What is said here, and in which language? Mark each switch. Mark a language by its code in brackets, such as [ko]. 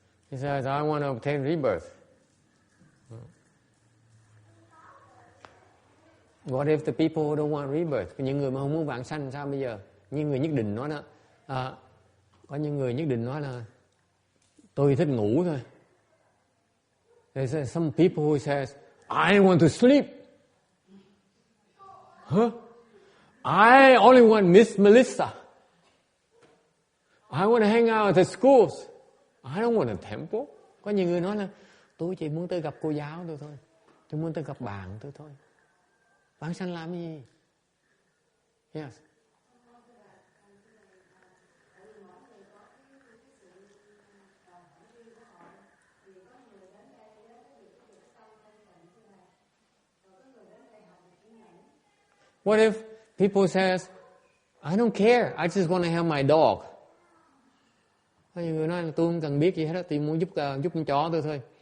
[en] He says, I want to obtain rebirth. What if the people who don't want rebirth? [vi] Những người mà không muốn vãng sanh sao bây giờ? Những người nhất định nói đó, có những người nhất định nói là tôi thích ngủ thôi. [en] There's some people who says, I want to sleep. Huh? I only want Miss Melissa. I want to hang out at the schools. I don't want a temple. [vi] Có nhiều người nói là tôi chỉ muốn tới gặp cô giáo tôi thôi. Tôi muốn tới gặp bạn tôi thôi. Vãng sanh làm gì? Yes. [en] What if people says, I don't care, I just want to help my dog. [vi] Có nhiều người nói là tôi không cần biết gì hết đó, tôi muốn giúp con chó tôi thôi.